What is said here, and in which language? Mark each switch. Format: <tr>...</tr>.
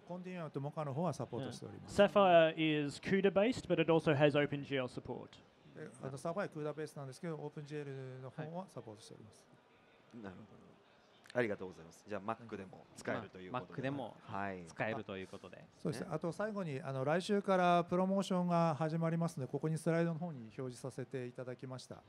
<ja>コンティニウムとモカの方はサポートしております。</ja> <en>Sapphire is CUDA based, but it also has OpenGL support.</en> <ja>サファイアクーダベースなんですけど、OpenGL の方はサポートしております。なるほど。ありがとうございます。じゃあ Mac でも使えるということで。 Mac でも使えるということで。そうですね。あと最後に来週からプロモーションが始まりますので、ここにスライドの方に表示させていただきました。</ja>